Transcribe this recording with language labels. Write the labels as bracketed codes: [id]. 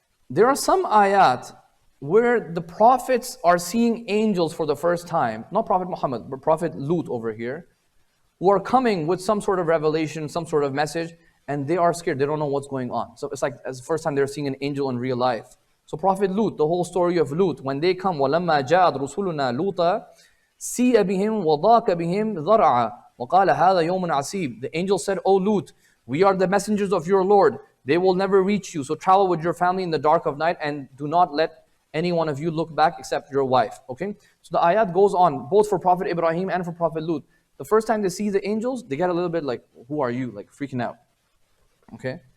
[en] There are some ayat where the prophets are seeing angels for the first time. Not Prophet Muhammad, but Prophet Lut over here, who are coming with some sort of revelation, some sort of message, and they are scared. They don't know what's going on. So it's like as the first time they're seeing an angel in real life. So Prophet Lut, the whole story of Lut, when they come, [ar] وَلَمَّا جَاءَتْ رُسُلُنَا لُوطًا سِيَ بِهِمْ وَضَاقَ بِهِمْ ذَرْعًا وَقَالَ هَذَا يَوْمٌ عَسِيبٌ. [en] The angel said, O Lut, we are the messengers of your Lord. They will never reach you. So travel with your family in the dark of night and do not let any one of you look back except your wife. Okay? So the ayat goes on, both for Prophet Ibrahim and for Prophet Lut. The first time they see the angels, they get a little bit like, who are you? Like freaking out. Okay?